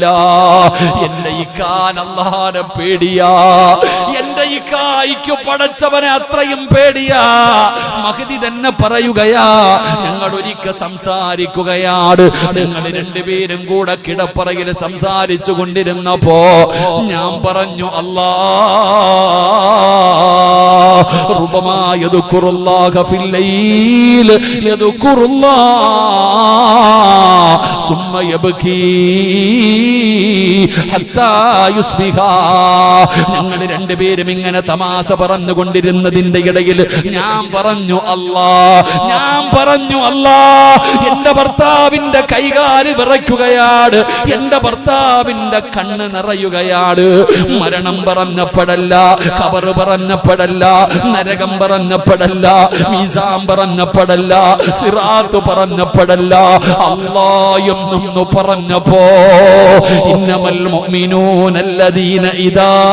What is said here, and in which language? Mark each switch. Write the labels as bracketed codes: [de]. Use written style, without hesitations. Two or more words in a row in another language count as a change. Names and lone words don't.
[ml] എന്റെ ഇക്കാൻ അല്ലാഹനെ പേടിയാ, എന്റെ ഇക്കായിക്ക് പടച്ചവനെ അത്രയും പേടിയാ. മഹദി തന്നെ പറയുകയാ, ഞങ്ങൾ ഒരിക്കൽ സംസാരിക്കുകയാണ്, ഞങ്ങൾ രണ്ടുപേരും കൂടെ കിടപ്പറയിൽ സംസാരിച്ചു കൊണ്ടിരുന്നപ്പോ ഞാൻ പറഞ്ഞു, [ar] ربما يذكر الله في الليل يذكر الله ثم يبكي حتى يصبح. [ml] ഞങ്ങൾ രണ്ടുപേരും ഇങ്ങനെ തമാശ പറഞ്ഞുകൊണ്ടിരുന്നതിന്റെ ഇടയിൽ ഞാൻ പറഞ്ഞു അല്ലാ, എന്റെ ഭർത്താവിന്റെ കൈകാല് വിറയ്ക്കുകയാണ്, എന്റെ ഭർത്താവിന്റെ കണ്ണ് നിറയുകയാണ്. മരണം പറഞ്ഞപ്പോഴല്ല, ഖബർ പറഞ്ഞപ്പോഴല്ല, നരകം പറഞ്ഞപ്പോഴല്ല, മീസാൻ പറഞ്ഞപ്പോഴല്ല, സിറാത്ത് പറഞ്ഞപ്പോഴല്ല, അല്ലാഹ് എന്നൊന്നു പറഞ്ഞപ്പോ [ar] إنما المؤمنون الذين إذا